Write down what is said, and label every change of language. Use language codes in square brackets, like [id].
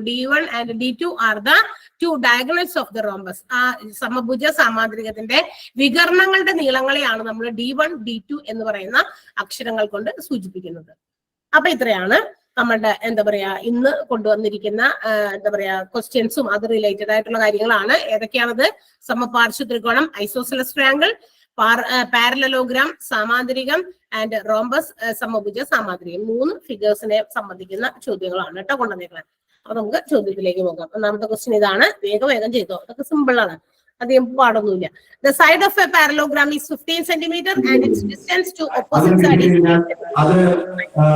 [en] D1 and D2 are the two diagonals of the rhombus. [ml] ആ സമഭുജ സാമാന്തരികത്തിന്റെ വികരണങ്ങളുടെ നീളങ്ങളെയാണ് നമ്മൾ D1 D2 എന്ന് പറയുന്ന അക്ഷരങ്ങൾ കൊണ്ട് സൂചിപ്പിക്കുന്നത്. അപ്പൊ ഇത്രയാണ് നമ്മളുടെ എന്താ പറയാ ഇന്ന് കൊണ്ടുവന്നിരിക്കുന്ന എന്താ പറയാ ക്വസ്റ്റ്യൻസും അത് റിലേറ്റഡ് ആയിട്ടുള്ള കാര്യങ്ങളാണ്. ഏതൊക്കെയാണത്? സമപാർശ്വ ത്രികോണം, isosceles triangle, parallelogram, സാമാന്തരികം and rhombus, സമഭുജ സാമാന്തരികം. 3 ഫിഗേഴ്സിനെ സംബന്ധിക്കുന്ന ചോദ്യങ്ങളാണ് കേട്ടോ കൊണ്ടുവന്നിരിക്കുന്നത്. അപ്പൊ നമുക്ക് ചോദ്യത്തിലേക്ക് പോകാം. ഒന്നാമത്തെ ക്വസ്റ്റ്യൻ ഇതാണ്. വേഗം ചെയ്തോ, അതൊക്കെ സിമ്പിൾ ആണ്, അധികം പാടൊന്നുമില്ല. The side of a parallelogram is 15 centimeter and its distance to opposite side is 8 centimeter.